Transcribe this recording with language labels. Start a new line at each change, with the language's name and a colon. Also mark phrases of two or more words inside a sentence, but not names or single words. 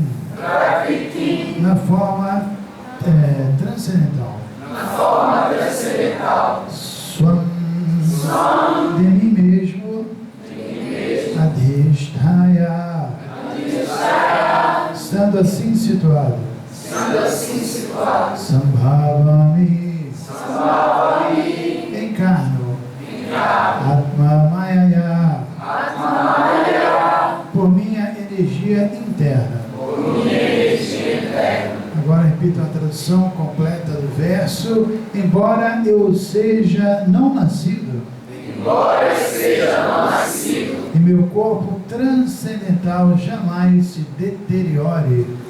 Portuguese: Na forma transcendental. Swam. De mim mesmo. Adhisthaya. Estando assim situado. Sambhavami. Encarno.
Sanskrit: आत्म मायया.
Portuguese: Por minha energia interna. Agora repito a tradução completa do verso. Embora eu seja não nascido. E meu corpo transcendental jamais se deteriore.